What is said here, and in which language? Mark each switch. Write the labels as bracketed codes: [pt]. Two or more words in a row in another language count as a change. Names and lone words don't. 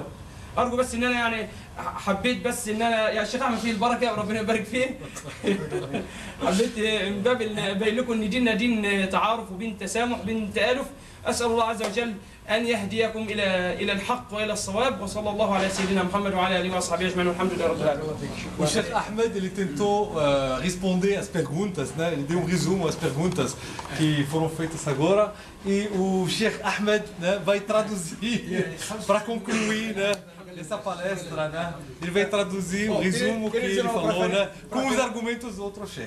[ar] ارجو بس ان انا يعني حبيت بس ان انا يا شيخ اعمل فيه البركه وربنا يبارك فيه. حبيت من باب ابين لكم ان ديننا دين تعارف وبين تسامح وبين تالف. اسال الله عز وجل ان يهديكم الى الحق والى الصواب، وصلى الله على سيدنا محمد وعلى اله وصحبه اجمعين والحمد لله رب العالمين. [pt] O Sheikh Ahmed ele tentou responder as perguntas, né? Ele deu um resumo às perguntas que foram feitas agora e o Sheikh Ahmed, né, vai traduzir para concluir, né, essa palestra, né? Ele vai traduzir o resumo que ele falou, né, com os argumentos do outro Sheikh.